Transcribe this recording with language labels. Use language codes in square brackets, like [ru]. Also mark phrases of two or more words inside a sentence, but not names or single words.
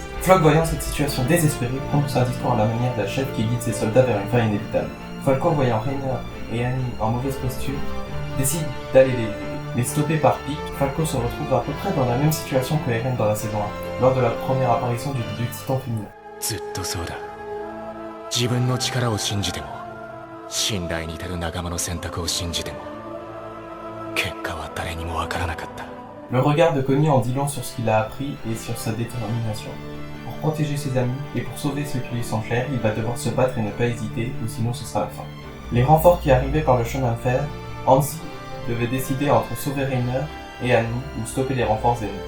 [fr] Floch, voyant cette situation désespérée, prononce un discours à la manière d'un chef qui guide ses soldats vers une fin inévitable. Falcon, voyant Reiner et Annie en mauvaise posture, décide d'aller les aider. Mais stoppé par Pieck, Falco se retrouve à peu près dans la même situation que Eren dans la saison 1, lors de la première apparition du titan féminin. [ja] ずっとそうだ。自分の力を信じても、信頼に至る仲間の選択を信じても、結果は誰にもわからなかった。 [fr] Le regard de Connie en dit long sur ce qu'il a appris et sur sa détermination. Pour protéger ses amis et pour sauver ceux qui lui sont chers, il va devoir se battre et ne pas hésiter, ou sinon ce sera la fin. Les renforts qui arrivaient par le chemin de fer, Hanzi devait décider entre sauver Reiner et Annie ou stopper les renforts ennemis.